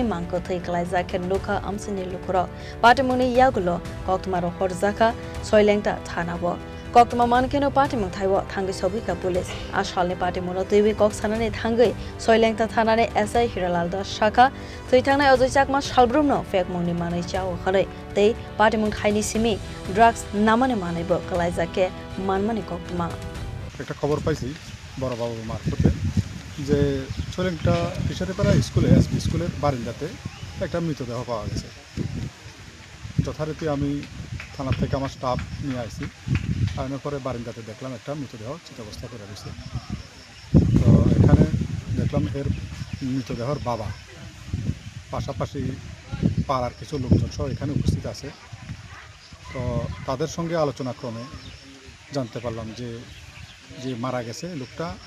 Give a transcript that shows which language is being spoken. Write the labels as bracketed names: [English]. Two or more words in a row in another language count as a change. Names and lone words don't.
[Kok Borok] mangko theiklai jakhen nukha amsani lukurok patimoni yagulo koktumaro horjaka soilengta thanabo Koktuma mankeno patimong thaiwo thangai sogika police ashalni patimono tewe koksanane thangai soilengta thanane SI Hiralalda shaka theitangnai ozo jakma salbrumno fake mongni manai chao khare tei patimong thaini simi drugs namane manaibo kalaijake manmani koktuma [Bangla] একটা খবর পাইছি বড় বাবু মারফতে যে সোলেংটা ফিশারিপাড়া স্কুলে এসবি স্কুলের বারিন্দাতে একটা মৃতদেহ পাওয়া গেছে যথারীতি আমি থানা থেকে আমার স্টাফ নিয়ে আসি আনার পরে বারিন্দাতে দেখলাম একটা মৃতদেহ চিতাবস্থা করে রয়েছে তো এখানে দেখলাম এর মৃতদেহর বাবা পাশাপাশি পাড়ার কিছু লোকজন সহ এখানে উপস্থিত আছে তো তাদের সঙ্গে আলোচনাক্রমে জানতে পারলাম যে যে মারা গেছে লোকটা